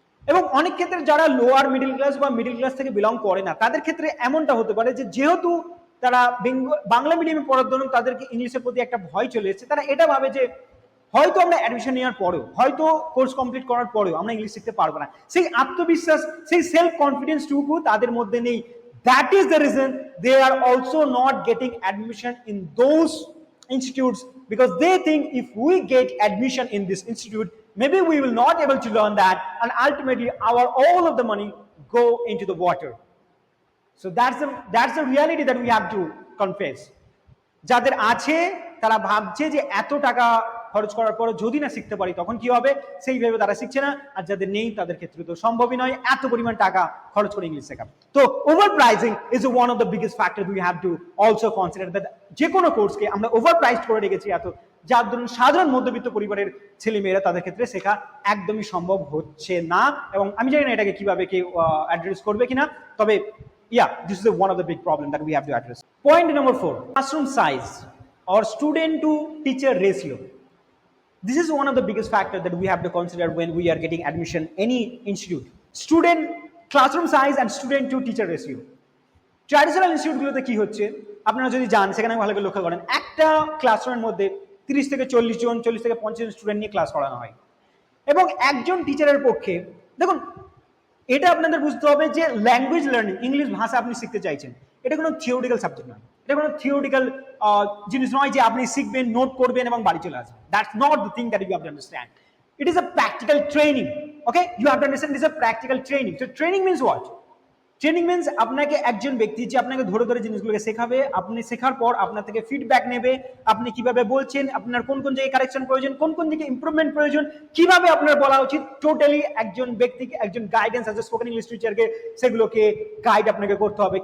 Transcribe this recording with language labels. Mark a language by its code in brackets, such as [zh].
[bn] এবং অনেক ক্ষেত্রে যারা লোয়ার মিডল ক্লাস বা মিডল ক্লাস থেকে বিলং করে না, তাদের ক্ষেত্রে এমনটা হতে পারে যে যেহেতু তারা বাংলা মিডিয়ামে পড়ার জন্য তাদেরকে ইংলিশের প্রতি একটা ভয় চলে এসেছে, তারা এটা ভাবে যে হয়তো আমরা অ্যাডমিশন নেওয়ার পরেও, হয়তো কোর্স কমপ্লিট করার পরেও আমরা ইংলিশ শিখতে পারবো না। সেই আত্মবিশ্বাস, সেই সেলফ কনফিডেন্সটুকু তাদের মধ্যে নেই। [en] That is the reason they are also not getting admission in those institutes, because they think if we get admission in this institute, maybe we will not able to learn that, and ultimately all of the money go into the water. So that's the reality that we have to confess. [bn] যাদের আছে তারা ভাবছে যে এত টাকা খরচ করার পর যদি না শিখতে পারি তখন কি হবে, সেইভাবে তারা শিখছে না। আর যাদের নেই তাদের ক্ষেত্রে তো সম্ভবই নয় এত পরিমাণ টাকা খরচ করে ইংলিশ শেখা। [en] তো over pricing is one of the biggest factor we have to also consider. [bn] যে কোনো কোর্সকে আমরা ওভার প্রাইসড করে রেখেছি এত, যার ধরুন সাধারণ মধ্যবিত্ত পরিবারের ছেলেমেয়েরা তাদের ক্ষেত্রে শেখা একদমই সম্ভব হচ্ছে না। এবং আমি জানি না এটাকে কিভাবে কেউ অ্যাড্রেস করবে কিনা, তবে [en] this is one of the big problem that we have to address. Point number 4, classroom size or student to teacher ratio. This is one of the biggest factors that we have to consider when we are getting admission any institute. Student classroom size and student to teacher ratio. [bn] Traditional ইনস্টিটিউটগুলোতে কি হচ্ছে আপনারা যদি যান, সেখানে ভালো করে লক্ষ্য করেন, একটা ক্লাসরুমের মধ্যে 30 থেকে 40 জন, 40 থেকে 50 জন স্টুডেন্ট নিয়ে ক্লাস করানো হয়। এবং একজন টিচারের পক্ষে দেখুন এটা আপনাদের বুঝতে হবে যে ল্যাঙ্গুয়েজ লার্নিং, ইংলিশ ভাষা আপনি শিখতে চাইছেন, এটা কোনো থিওরিটিক্যাল সাবজেক্ট নয়, এটা কোনো থিওরিটিক্যাল জিনিস নয় যে আপনি শিখবেন, নোট করবেন এবং বাড়ি চলে আসবেন। [en] That's not the thing that you have to understand. It is a practical training. Okay, you have to understand it is a practical training. So training means what? [bn] Training means আপনাকে একজন ব্যক্তি যে আপনাকে ধরে ধরে জিনিসগুলোকে শেখাবে, আপনি শেখার পর আপনার থেকে ফিডব্যাক নেবে, আপনি কিভাবে বলছেন, আপনার কোন কোন জায়গায় কারেকশন প্রয়োজন, কোন কোন জায়গায় ইমপ্রুভমেন্ট প্রয়োজন, কিভাবে আপনার বলা উচিত, টোটালি একজন ব্যক্তিকে, একজন guidance as a spoken English টিচারকে সেগুলোকে গাইড আপনাকে করতে হবে।